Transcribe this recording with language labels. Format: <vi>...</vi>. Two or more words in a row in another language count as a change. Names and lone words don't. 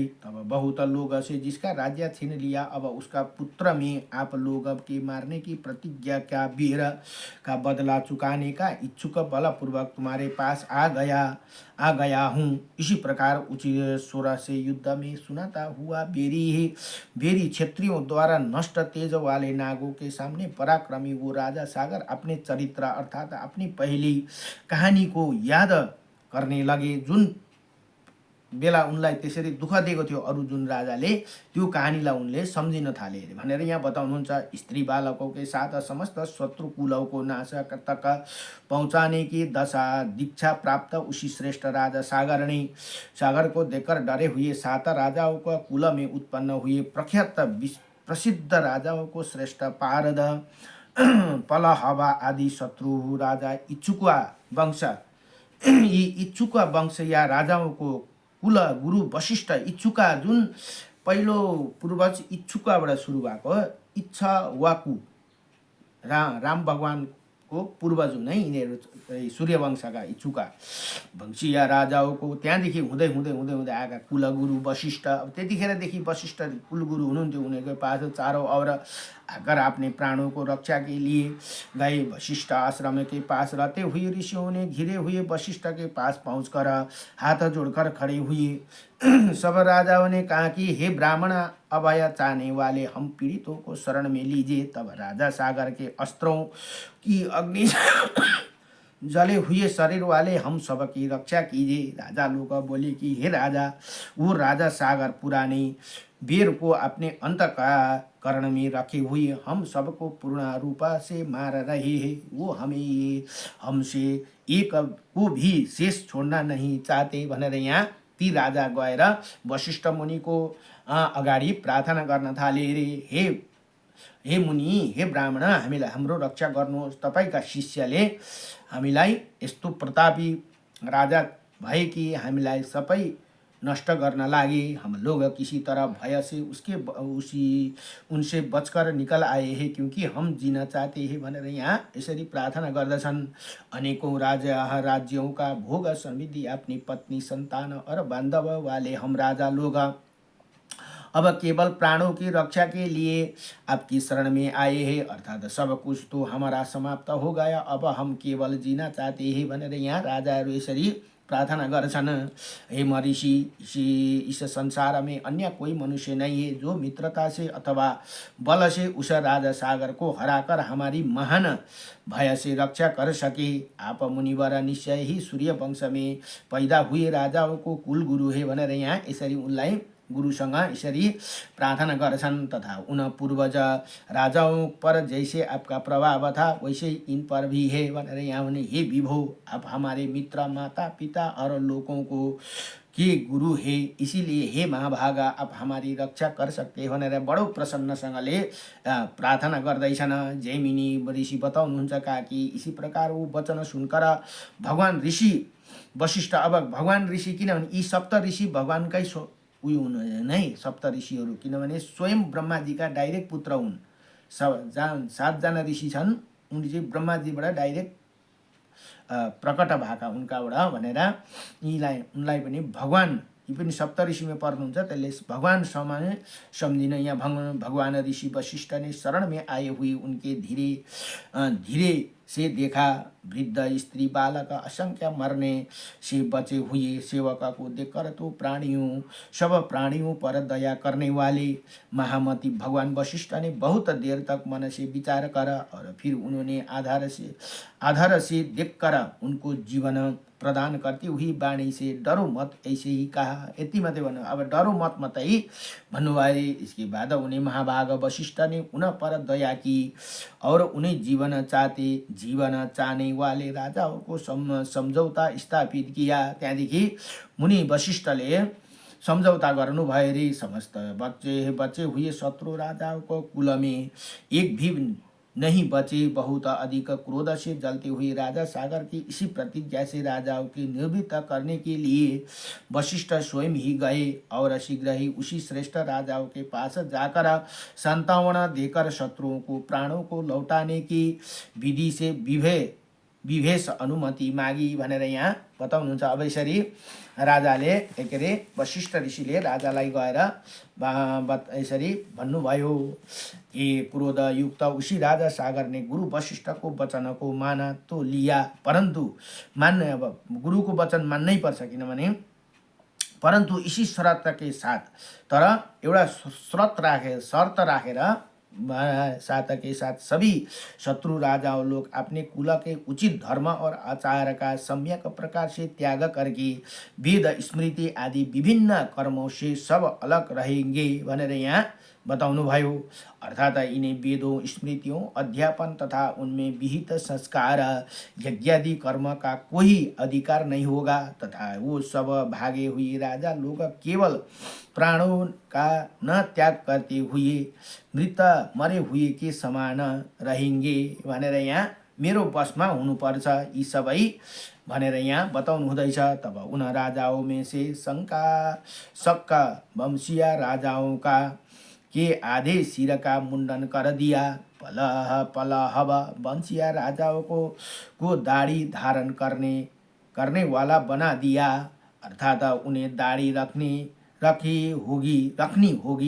<hi>तब बहुत लोग से जिसका राज्य छीन लिया, अब उसका पुत्र में आप लोग के मारने की प्रतिज्ञा का वीर का बदला चुकाने का इच्छुक बलपूर्वक तुम्हारे पास आ गया हूँ। इसी प्रकार उचित स्वर से युद्ध में सुनाता हुआ बेरी क्षत्रियों द्वारा नष्ट तेज वाले नागों के सामने पराक्रमी वो राजा सागर अपने चरित्र अर्थात अपनी पहली कहानी को याद करने लगे।</hi> <ne>जुन बेला उनलाई त्यसरी दुःख दिएको थियो अरू जुन राजाले, त्यो कहानीलाई उनले सम्झिन थाले अरे भनेर यहाँ बताउनुहुन्छ।</ne> <hi>स्त्री बालकों के साथ समस्त शत्रु कुलों को नाश तक पहुँचाने की दशा दीक्षा प्राप्त उसी श्रेष्ठ राजा सागर को देखकर डरे हुए 7 राजाओं का कुल में उत्पन्न हुए प्रख्यात प्रसिद्ध राजाओं को श्रेष्ठ पारद पलहवा आदि शत्रु राजा इच्छुका वंश,</hi> <ne>यी इच्छुका वंश</ne> <hi>या राजाओं को कुल गुरु वशिष्ठ</hi> <ne>इच्छुका जुन पहिलो पूर्वज इच्छुकाबाट सुरु भएको इच्छवाकु राम भगवानको पूर्वज हुने यिनीहरू सूर्यवंशका इच्छुका वंशीय</ne> <hi>राजाओं को</hi> <ne>त्यहाँदेखि हुँदै हुँदै हुँदै हुँदै आएका कुलगुरु वशिष्ठ। अब त्यतिखेरदेखि वशिष्ठ कुलगुरु हुनुहुन्थ्यो, उनीहरूको पास</ne> <hi>चारों ओर आकर अपने प्राणों को रक्षा के लिए गए। वशिष्ठ आश्रम के पास रहते हुए ऋषियों ने घिरे हुए वशिष्ठ के पास पहुंचकर हाथ जोड़कर खड़े हुए। सब राजाओं ने कहा कि हे ब्राह्मण अभय चाहने वाले, हम पीड़ितों को शरण में लीजिए। तब राजा सागर के अस्त्रों की अग्नि जले हुए शरीर वाले हम सब की रक्षा कीजिए। राजा लोग बोले कि हे राजा, वो राजा सागर पुराने वीर को अपने अंतःकरण में रखे हुए हम सबको पूर्ण रूप से मार रहे हैं। वो हमसे एक को भी शेष छोड़ना नहीं चाहते</hi> <ne>भनेर यहाँ ती राजा गएर वशिष्ठ मुनि को अगाडि प्रार्थना गर्न थाले रे। हे मुनि, हे ब्राह्मण, हामीलाई हाम्रो रक्षा गर्नुहोस्। तपाईका शिष्यले हामीलाई यस्तो प्रतापी राजा भए कि हामीलाई सबै नष्ट गर्न लागे।</ne> <hi>हम लोग किसी तरह भय से उनसे बचकर निकल आए हैं, क्योंकि हम जीना चाहते हैं</hi> <ne>भनेर यहाँ यसरी प्रार्थना गर्दछन्।</ne> <hi>अनेकों राज्यों का भोग समृद्धि अपनी पत्नी संतान और बांधव वाले हम राजा लोग अब केवल प्राणों की रक्षा के लिए आपकी शरण में आए हैं, अर्थात सब कुछ तो हमारा समाप्त हो गया, अब हम केवल जीना चाहते हैं</hi> <ne>भनेर यहाँ राजाहरू यसरी प्रार्थना गर्छन्।</ne> <hi>हे महर्षि, इस संसार में अन्य कोई मनुष्य नहीं है जो मित्रता से अथवा बल से उस राजा सागर को हराकर हमारी महान भय से रक्षा कर सके। आप मुनिवर निश्चय ही सूर्य वंश में पैदा हुए राजाओं को कुल गुरु है</hi> <ne>भनेर यहाँ यसरी उनलाई गुरुसँग यसरी प्रार्थना गर्छन्।</ne> <hi>तथा उन पूर्वज राजाओं पर जैसे आपका प्रभाव था वैसे इन पर भी है</hi> <ne>भनेर यहाँ हुने।</ne> <hi>हे विभो, आप हमारे मित्र, माता पिता और लोगों को के गुरु है, इसीलिए हे महाभागा आप हमारी रक्षा कर सकते हैं</hi> <ne>भनेर बडो प्रसन्नसँगले प्रार्थना गर्दैछन्। जैमिनी ऋषि बताउनुहुन्छ</ne> <hi>कि इसी प्रकार वो वचन सुनकर भगवान ऋषि वशिष्ठ,</hi> <ne>अब भगवान ऋषि किनभने यी सप्त ऋषि भगवानकै उयो हुनुहुन्न है, सप्त ऋषिहरू, किनभने स्वयं ब्रह्माजीका डाइरेक्ट पुत्र हुन्। 7 जना ऋषि छन्, उनी चाहिँ ब्रह्माजीबाट डाइरेक्ट प्रकट भएका उनकाबाट भनेर उनलाई पनि भगवान, यी पनि सप्त ऋषिमा पर्नुहुन्छ, त्यसले भगवान समान सम्झिन यहाँ भगवान ऋषि</ne> <hi>वशिष्ठ ने शरण में आए हुए उनके धीरे से देखा। वृद्ध स्त्री बालक असंख्य मरने से बचे हुए सेवक को देखकर तो सब प्राणियों पर दया करने वाले महामती भगवान वशिष्ठ ने बहुत देर तक मन से विचार कर और फिर उन्होंने आधार से देखकर उनको जीवन प्रदान करती हुई वाणी से डरो मत ऐसे ही कहा।</hi> <ne>यति मात्रै भन्नु, अब</ne> <hi>डरो मत मत ही</hi> <ne>भन्नुभयो।</ne> <hi>इसके बाद उन्हें महाभाग वशिष्ठ ने उन पर दया की और उन्हें जीवन चाहने वाले राजाओं को सम्झौता स्थापित किया।</hi> <ne>त्यहाँदेखि मुनि वशिष्ठले सम्झौता गर्नुभयो रे।</ne> <hi>समस्त बच्चे हुए शत्रु राजाओं को कुल में एक भी नहीं बचे। बहुत अधिक क्रोध से जलते हुए राजा सागर की इसी प्रतिज्ञा से राजाओं की निवृत्त करने के लिए वशिष्ठ स्वयं ही गए और शीघ्र ही उसी श्रेष्ठ राजाओं के पास जाकर संतावना देकर शत्रुओं को प्राणों को लौटाने की विधि से विभेष अनुमति मागी</hi> <ne>भनेर यहाँ बताउनुहुन्छ। अब यसरी राजाले के अरे वशिष्ठ ऋषिले राजालाई गएर यसरी भन्नुभयो कि</ne> <hi>क्रोधयुक्त उसी राजा सागर ने गुरु वशिष्ठ को वचन को माना तो लिया, परंतु</hi> <ne>मान्ने अब गुरु को वचन मान्नै पर्छ, किनभने</ne> <hi>परंतु इसी शर्त के साथ,</hi> <ne>तर एउटा शर्त राखेर</ne> <hi>साथ के साथ सभी शत्रु राजाओं लोग अपने कुल के उचित धर्म और आचार का सम्यक प्रकार से त्याग करके वेद स्मृति आदि विभिन्न कर्मों से सब अलग रहेंगे</hi> <ne>भनेर यहाँ बताउनु भयो।</ne> <hi>अर्थात इन्हें वेदों स्मृतियों अध्यापन तथा उनमें विहित संस्कार यज्ञादि कर्म का कोई अधिकार नहीं होगा तथा वो सब भागे हुए राजा लोग केवल प्राणों का न त्याग करते हुए मृत मरे हुए के समान रहेंगे</hi> <ne>भनेर यहाँ मेरो बसमा हुनुपर्छ यी सबै भनेर यहाँ बताउनु हुँदैछ।</ne> <hi>तब उन राजाओं में से सक्का वंशीय राजाओं का के आधे सिर का मुंडन कर दिया। पलहव वंशीय राजाओं को दाढ़ी धारण करने वाला बना दिया, अर्थात उन्हें दाढ़ी रखनी होगी।</hi>